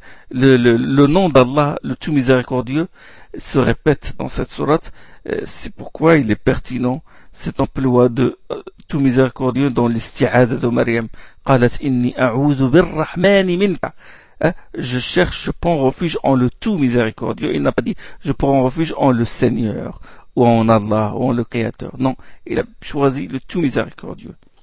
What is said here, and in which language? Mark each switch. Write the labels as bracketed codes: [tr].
[fr] Le nom d'Allah, le tout miséricordieux, se répète dans cette sourate. C'est pourquoi il est pertinent cet emploi de tout miséricordieux dans l'istiada de Maryam. [ar] قالت إني أعوذ بالرحمن منك. [fr] Je cherche, je prends refuge en le tout miséricordieux. Il n'a pas dit je prends refuge en le Seigneur ou en Allah ou en le Créateur. Non, il a choisi le tout miséricordieux.